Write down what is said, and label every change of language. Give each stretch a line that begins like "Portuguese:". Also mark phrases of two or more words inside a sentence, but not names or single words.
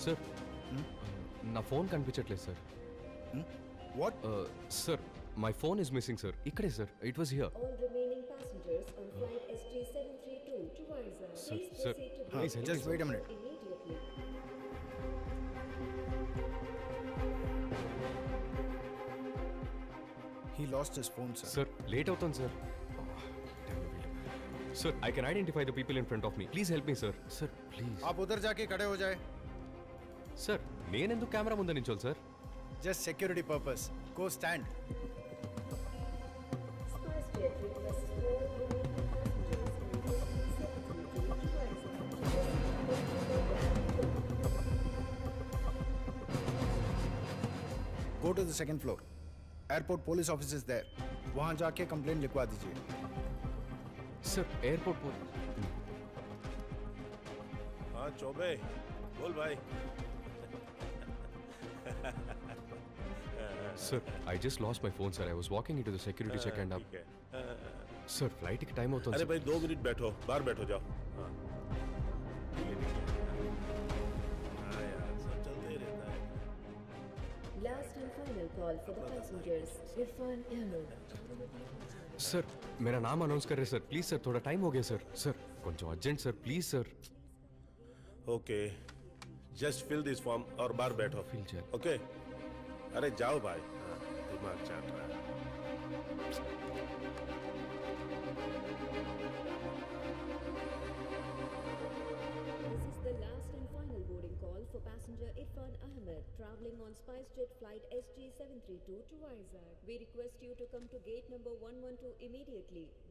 Telugu: సార్, నా ఫోన్ కనిపించట్లేదు సార్.
English: What? Sir, my phone is missing sir.
Telugu: ఇక్కడే సార్,
English: it was here. All remaining passengers on flight SJ732 to Vizag, Sir, please sir, proceed to please help Just me, wait sir. a minute. immediately. He lost his phone, sir.
Telugu: సార్, లేట్ అవుతుంది సార్.
English: Sir, I can identify the people in front of me. Please help me sir. Sir please.
Hindi: आप उधर जाके खड़े हो जाए.
Telugu: సార్, నేనెందుకు కెమెరా ముందు నించోను సార్?
English: Just security purpose. Go stand. SpiceJet requests all remaining passengers on SJ732 to Vizag. Go to the second floor. Airport police office is there.
Hindi: वहाँ जाके कंप्लेंट लिखवा दीजिए.
English: Sir, airport
Hindi: हाँ चौबे बोल भाई.
English: Sir, I just lost my phone sir. I was walking in to the security check and
Hindi: ठीक है.
Telugu: సార్, ఫ్లైట్కి టైం అవుతుంది
Hindi: अरे
Telugu: సార్.
Hindi: भाई 2 मिनट बैठो, बाहर बैठो जाओ. हाँ ठीक है. हाँ यार, सब चलते ही रहता है.
English: Last and final call for the passengers. Irfan Ahmed.
Hindi: सर, मेरा नाम अनाउंस कर रहे सर. प्लीज सर, थोड़ा टाइम हो गया सर. सर,
Telugu: కొంచెం అర్జెంట్
Hindi: सर, प्लीज सर.
English: OK, just fill this form
Hindi: और बाहर बैठो.
Telugu: Fill చేయాలి.
Hindi: ओके. अरे जाओ भाई, दिमाग चाट रहा है।
English: This is the last and final boarding call for passenger Irfan Ahmed traveling on SpiceJet flight SG732 to Vizag. We request you to come to gate number 112 immediately.